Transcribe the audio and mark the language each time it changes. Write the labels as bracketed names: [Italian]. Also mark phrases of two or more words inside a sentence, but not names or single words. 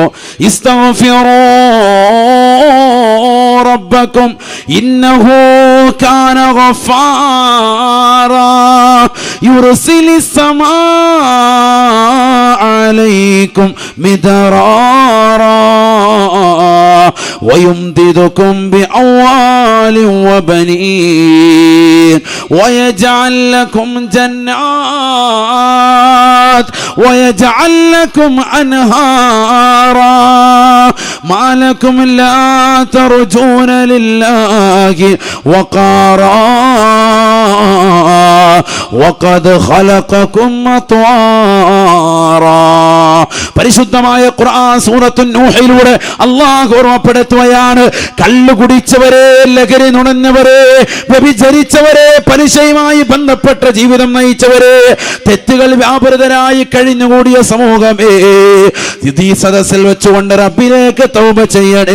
[Arabic] استغفروا ربكم إنه كان غفارا يرسل السماء عليكم مدرارا ويمددكم بأموال وبنين ويجعل لكم جنات ويجعل لكم أنهارا ما لكم لا ترجون لله وقارا وقد خلقكم أطوارا. [Malayalam] പരിശുദ്ധമായ ഖുർആൻ സൂറത്തു നൂഹിലൂടെ അല്ലാഹു ഓർമ്മപ്പെടുത്തുകയാണ്, കള്ളു കുടിച്ചവരെ, ലഹരി നുണഞ്ഞവരെ, വ്യഭിചരിച്ചവരെ, പലിശയുമായി ബന്ധപ്പെട്ട ജീവിതം നയിച്ചവരെ, തെറ്റുകൾ വ്യാപൃതരായി കഴിഞ്ഞുകൂടിയ സമൂഹമേ, ഈ സദസ്സിൽ വെച്ചുകൊണ്ട് റബ്ബിലേക്ക് തൗബ ചെയ്യണേ.